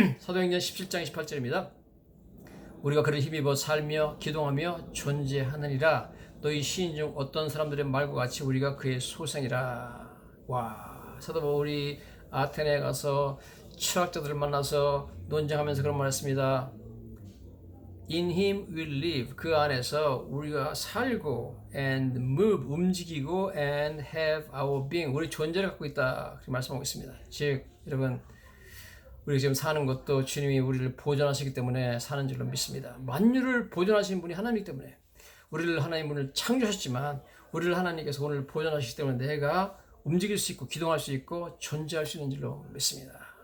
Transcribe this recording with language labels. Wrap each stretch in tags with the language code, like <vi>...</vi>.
<ko>사도행전 17장 28절입니다. 우리가 그를 힘입어 살며 기동하며 존재하느니라. 너희 시인 중 어떤 사람들의 말과 같이 우리가 그의 소생이라. 와, 사도 바울이 아테네에 가서 철학자들을 만나서 논쟁하면서 그런 말했습니다.</ko> <en>In him we live.</en> <ko>그 안에서 우리가 살고</ko> <en>and move,</en> <ko>움직이고</ko> <en>and have our being.</en> <ko>우리 존재를 갖고 있다. 그렇게 말씀하고 있습니다. 즉 여러분 우리가 지금 사는 것도 주님이 우리를 보존하시기 때문에 사는 줄로 믿습니다. 만유를 보존하시는 분이 하나님이기 때문에 우리를 하나님 분을 창조하셨지만 우리를 하나님께서 오늘 보존하시기 때문에 내가 움직일 수 있고 기동할 수 있고 존재할 수 있는 줄로 믿습니다.</ko>